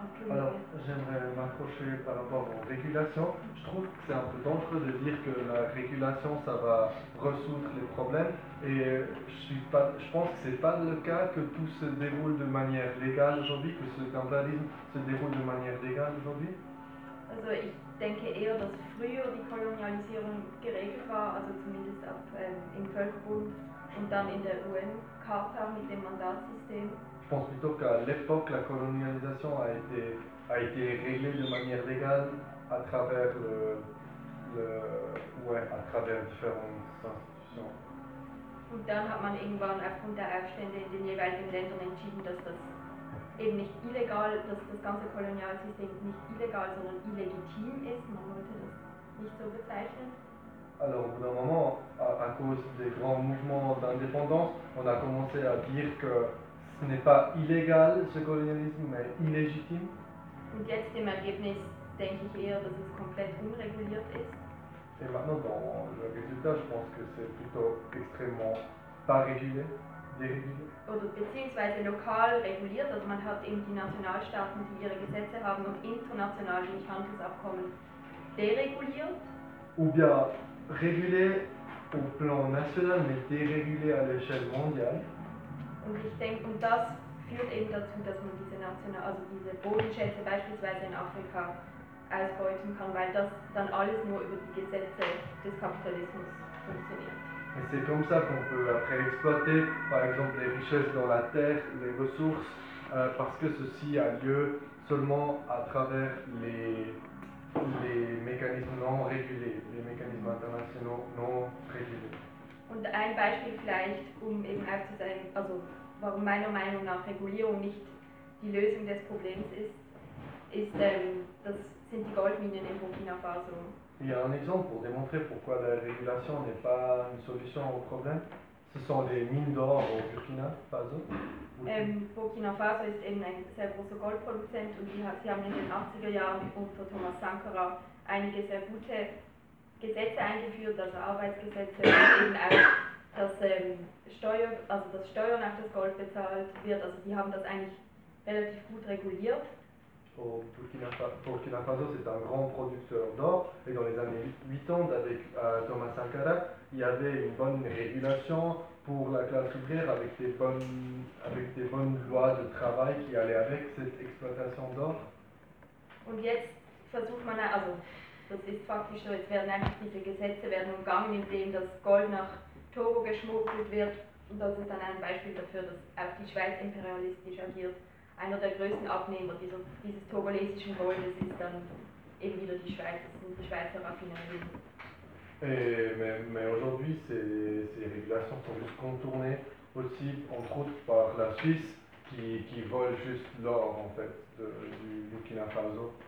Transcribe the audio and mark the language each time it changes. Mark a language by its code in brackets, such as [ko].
[fr] alors, j'aimerais m'accrocher par rapport aux régulations. Je trouve que c'est un peu dangereux de dire que la régulation, ça va résoudre les problèmes. Et je pense que ce n'est pas le cas que tout se déroule de manière légale aujourd'hui, que ce capitalisme se déroule de manière légale aujourd'hui. [de] Also, ich denke eher, dass früher die Kolonialisierung geregelt war, also zumindest im Völkerbund. Und dann in der UN-Charta mit dem Mandatssystem. [fr] Je pense plutôt qu'à l'époque, la colonialisation a été réglée de manière légale à travers à travers différentes institutions. [de] Und dann hat man irgendwann aufgrund der Aufstände in den jeweiligen Ländern entschieden, dass das eben nicht illegal, dass das ganze Kolonialsystem nicht illegal, sondern illegitim ist. Man wollte das nicht so bezeichnen. [fr] Alors, au bout d'un moment, à cause des grands mouvements d'indépendance, on a commencé à dire que ce n'est pas illégal ce colonialisme, mais illégitime. [de] Und jetzt im Ergebnis denke ich eher, dass es komplett unreguliert ist. [fr] Et maintenant, dans le résultat, je pense que c'est plutôt extrêmement pas régulé, dérégulé. [de] Oder beziehungsweise lokal reguliert, also man hat eben die Nationalstaaten, die ihre Gesetze haben, und international die Handelsabkommen dereguliert. [fr] Ou bien régulé au plan national, mais dérégulé à l'échelle mondiale. [de] Und ich denke, und das führt eben dazu, dass man diese nationale, also diese Bodenschätze beispielsweise in Afrika ausbeuten kann, weil das dann alles nur über die Gesetze des Kapitalismus funktioniert. [fr] Et c'est comme ça qu'on peut après exploiter, par exemple, les richesses dans la terre, les ressources, parce que ceci a lieu seulement à travers les les mécanismes non régulés, les mécanismes internationaux non régulés. [de] Und ein Beispiel vielleicht, um eben auch zu sagen, also warum meiner Meinung nach Regulierung nicht die Lösung des Problems ist, ist, das sind die Goldminen in Burkina Faso. [fr] Il y a un exemple pour démontrer pourquoi la régulation n'est pas une solution au problème. Ce sont les mines d'or au Burkina Faso. [de] Burkina Faso ist eben ein sehr großer Goldproduzent und sie haben in den 80er Jahren unter Thomas Sankara einige sehr gute Gesetze eingeführt, also Arbeitsgesetze, eben auch, dass dass Steuern auf das Gold bezahlt wird. Also die haben das eigentlich relativ gut reguliert. [fr] Au Burkina Faso, c'est un grand producteur d'or, et dans les années 80, avec Thomas Sankara, il y avait une bonne régulation pour la classe ouvrière avec des bonnes lois de travail qui allaient avec cette exploitation d'or. [de] Und jetzt versucht man, also das ist faktisch so, jetzt werden eigentlich diese Gesetze werden umgangen, indem das Gold nach Togo geschmuggelt wird, und das ist dann ein Beispiel dafür, dass auch die Schweiz imperialistisch agiert. Einer der größten Abnehmer dieses togolesischen Goldes ist dann eben wieder die Schweiz, das sind die Schweizer Raffinerien. [fr] Mais aujourd'hui, ces régulations sont juste contournées aussi, entre autres, par la Suisse qui vole juste l'or, en fait, du Burkina Faso.